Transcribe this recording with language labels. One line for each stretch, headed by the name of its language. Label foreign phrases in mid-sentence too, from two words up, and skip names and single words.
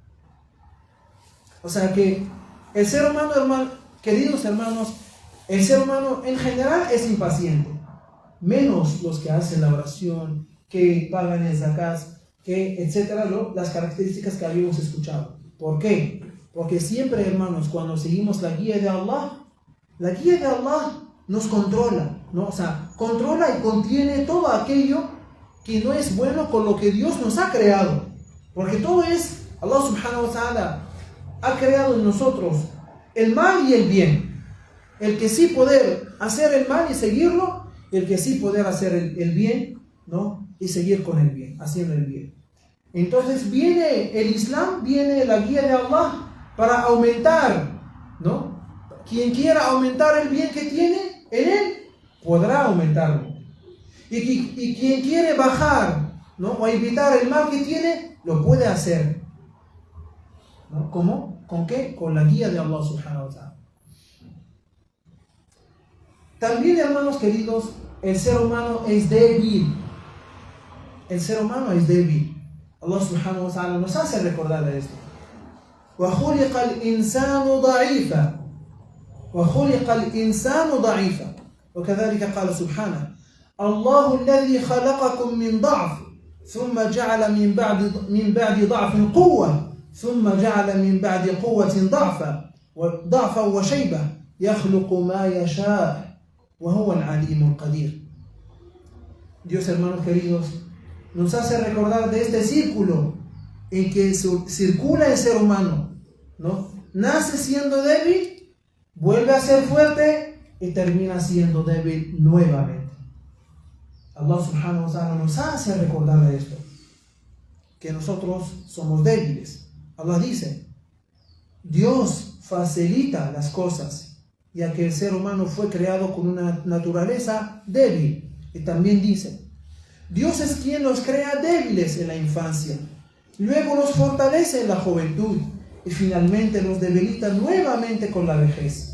Spanish: O sea que el ser humano, queridos hermanos, el ser humano en general es impaciente, menos los que hacen la oración, que pagan el zakat, que etcétera, las características que habíamos escuchado. ¿Por qué? Porque siempre, hermanos, cuando seguimos la guía de Allah nos controla, ¿no? O sea, controla y contiene todo aquello que no es bueno con lo que Dios nos ha creado. Porque todo es,
Arabic: الله سبحانه وتعالى
Spanish: ha creado en nosotros el mal y el bien. El que sí poder hacer el mal y seguirlo, el que sí poder hacer el bien, ¿no? Y seguir con el bien, haciendo el bien. Entonces viene el Islam, viene la guía de Allah para aumentar, ¿no? Quien quiera aumentar el bien que tiene en él, podrá aumentarlo. Y quien quiere bajar, ¿no? O evitar el mal que tiene, lo puede hacer, ¿no? ¿Cómo? ¿Con qué? Con la guía de
Arabic: الله سبحانه وتعالى.
Spanish: También, hermanos queridos, el ser humano es débil. El ser humano es débil.
Arabic: الله سبحانه وتعالى
Spanish: nos hace recordar de esto.
Arabic: وَخُلِقَ الْإِنسَانُ ضَعِيفًا وَخُلِقَ الْإِنسَانُ ضَعِيفًا وكذلك قال سبحانه الله الذي خلقكم من ضعف ثم جعل من بعد ضعف قوة ثم جعل من بعد قوة ضعفا وشيبة يخلق ما يشاء وهو العليم القدير.
Spanish: Dios, hermanos queridos, nos hace recordar de este círculo en que circula el ser humano, ¿no? Nace siendo débil, vuelve a ser fuerte y termina siendo débil nuevamente.
Arabic: الله سبحانه وتعالى
Spanish: nos hace recordar de esto, que nosotros somos débiles. Allah dice, Dios facilita las cosas, ya que el ser humano fue creado con una naturaleza débil. Y también dice, Dios es quien los crea débiles en la infancia, luego los fortalece en la juventud y finalmente los debilita nuevamente con la vejez.